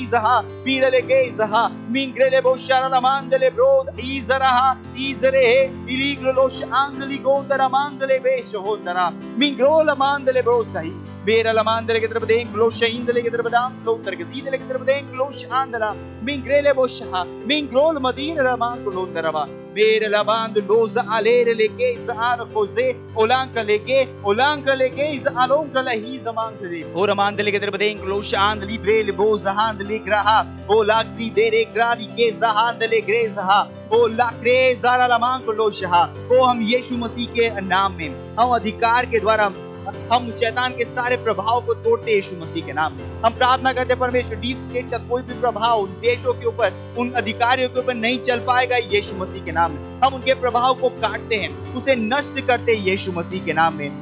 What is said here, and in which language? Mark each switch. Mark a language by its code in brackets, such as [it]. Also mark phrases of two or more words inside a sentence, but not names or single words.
[hi] जहा वीरे लेगे जहा मिंग्रे ले बो शरा ला मांग ले ब्रोद इजरे इरीग लो शहांद ली गोंदरा मांग ले बेश होंदरा मिंग्रो ला मांग ले ब्रो सही मेरा लमांदरे के तरफ देंग लो शहींदले के तरफ दाम लो तर के सीधे के तरफ देंग लो शांदला मिंग्रेले वो शहा मिंग्रोल मदीन रमान को लो तरवा मेरे लबांद लोज आलेर लेके ज़ार कोजे ओलांक लेके ज़ालोंक लही ज़मांक ले ओ रमांद लेके तेरे बदेंक लो शांद लिब्रे ले बो ज़हांद ले ग्रहा ओ लाक्री देरे ग्राली के ज़हांद ले ग्रे ज़हा ओ लाक्रे ज़ारा लमांक लो शहा। ओ हम यीशु मसीह के नाम में, हम अधिकार के द्वारा हम शैतान के सारे प्रभाव को तोड़ते यीशु मसीह के नाम में। हम प्रार्थना करते परमेश्वर डीप स्टेट का कोई भी प्रभाव उन देशों के ऊपर, उन अधिकारियों के ऊपर नहीं चल पाएगा यीशु मसीह के नाम में। हम उनके प्रभाव को काटते हैं, उसे नष्ट करते हैं यीशु मसीह के नाम में।